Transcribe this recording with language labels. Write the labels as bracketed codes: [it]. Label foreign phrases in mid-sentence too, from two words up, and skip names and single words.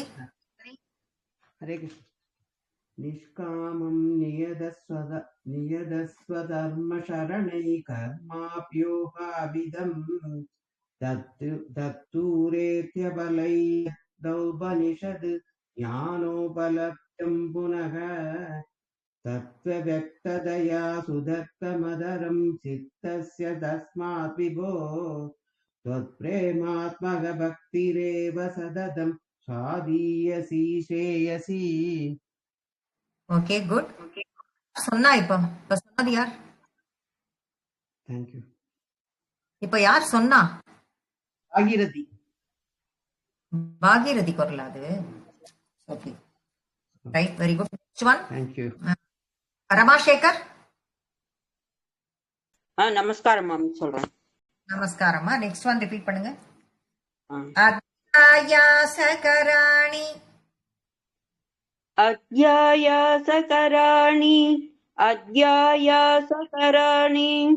[sa] हरे कृष्ण. निष्कामं नियतस्वधर्मचरणं कर्माभ्योगाभिधं तद्दूरेत्य फलय्यदौपनिषत् ज्ञानोपलभ्यं पुनः तत्त्वव्यक्ततया सुतर्कमतरं चित्तस्य तस्मात् विभो त्वत्प्रेमात्मक भक्तिरेव सततं स्वादीयसि श्रेयसि. [en] okay good. [ta] சொன்னா இப்ப சொன்னது யார்? [en] Thank you. [ta] இப்ப யார் சொன்னா? பாகீரதி. பாகீரதி குரல் அது. [en] okay right, very good. next one. Thank you. [ta] ரமாசேகர். நமஸ்காரம் மாமி சொல்றேன். நமஸ்காரம்மா. [en] next one repeat [ta] பண்ணுங்க. ஆ. [sa] அத்தியாயாசகராணி अध्यायासकराणि अध्यायासकराणि